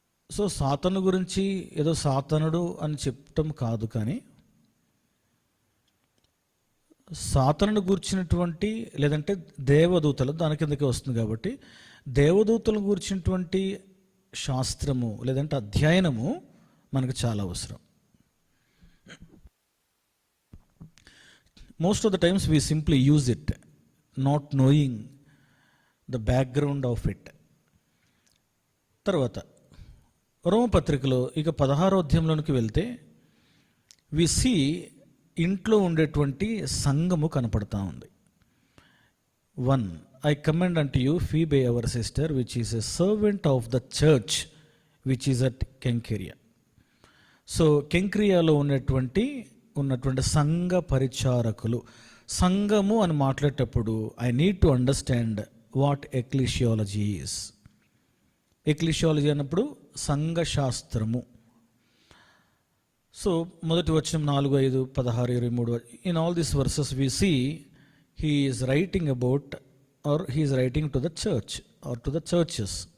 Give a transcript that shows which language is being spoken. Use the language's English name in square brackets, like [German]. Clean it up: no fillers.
[Telugu] So సాతాను గురించి ఏదో సాతానుడు అని చెప్పటం కాదు, కానీ సాతానుని గూర్చినటువంటి లేదంటే దేవదూతలు దాని కిందకి వస్తుంది కాబట్టి దేవదూతలను గూర్చినటువంటి శాస్త్రము లేదంటే అధ్యయనము మనకు చాలా అవసరం. [English] Most of the times we simply use it, not knowing the background of it. [Telugu] తర్వాత రోమపత్రికలో ఇక 16వ అధ్యాయంలోనికి వెళ్తే [English] we see [Telugu] ఇంట్లో ఉండేటువంటి సంఘము కనపడతా ఉంది. [English] 1 I commend unto you Phoebe our sister, which is a servant of the church which is at Kenchreia. [Telugu] So కెంక్రియాలో ఉన్నటువంటి సంఘ పరిచారకులు. సంఘము అని మాట్లాడేటప్పుడు [English] I need to understand what ecclesiology is. Ecclesiology [Telugu] అన్నప్పుడు సంఘ శాస్త్రము. సో మొదటి వచనం [English] 4, 5, 16, 23 in all these verses we see he is writing about or he is writing to the church or to the churches.